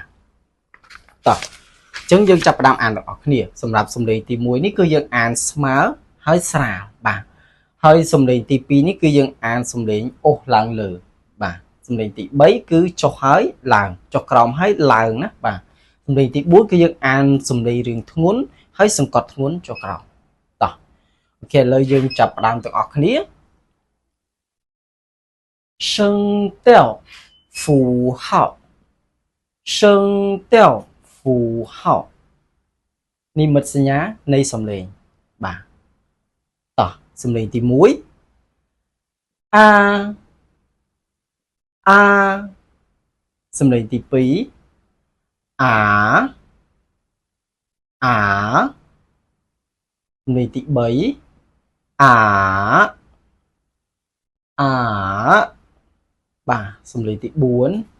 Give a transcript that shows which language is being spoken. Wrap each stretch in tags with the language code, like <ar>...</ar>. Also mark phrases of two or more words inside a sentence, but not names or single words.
<km>តោះចឹងយើងចាប់ផ្ដើមអានទាំងអស់គ្នាសម្រាប់សំឡេងទី1នេះគឺយើងអានស្មើហើយស្រាលបាទហើយសំឡេងទី2នេះគឺយើងអានសំឡេងអូសឡើងលើបាទសំឡេងទី3គឺចុះហើយឡើងចុះក្រោមហើយឡើងណាបាទសំឡេងទី4គឺយើងអានសំឡេងរឿងធ្ងន់ហើយសង្កត់ធ្ងន់ចុះក្រោមតោះអូខេឥឡូវយើងចាប់ផ្ដើមទាំងអស់គ្នា</km> <zh>声调符号声调符号</zh> <km>និមិត្តសញ្ញានៃសំឡេងបាទតោះសំឡេងទី1 អាសំឡេងទី2អាសំឡេងទី3អាបាទសំឡេងទី4</km>